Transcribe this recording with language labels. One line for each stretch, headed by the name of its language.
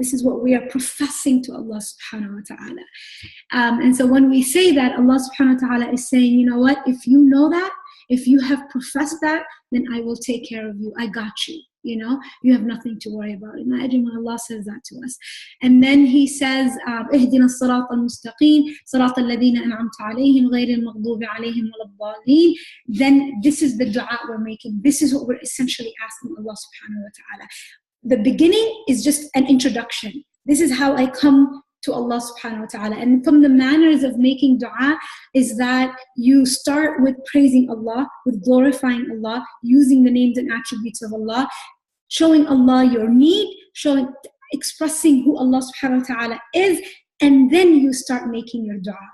English: This is what we are professing to Allah subhanahu wa ta'ala. And so when we say that, Allah subhanahu wa ta'ala is saying, you know what, if you know that, if you have professed that, then I will take care of you. I got you. You know, you have nothing to worry about. Imagine when Allah says that to us. And then he says,
Arabic: اهدنا الصراط المستقيم صراط الذين أنعمت عليهم غير المغضوب عليهم ولا الضالين.
English: Then this is the dua we're making. This is what we're essentially asking Allah subhanahu wa ta'ala. The beginning is just an introduction. This is how I come to Allah subhanahu wa ta'ala. And from the manners of making dua is that you start with praising Allah, with glorifying Allah, using the names and attributes of Allah, showing Allah your need, expressing who Allah subhanahu wa ta'ala is, and then you start making your dua.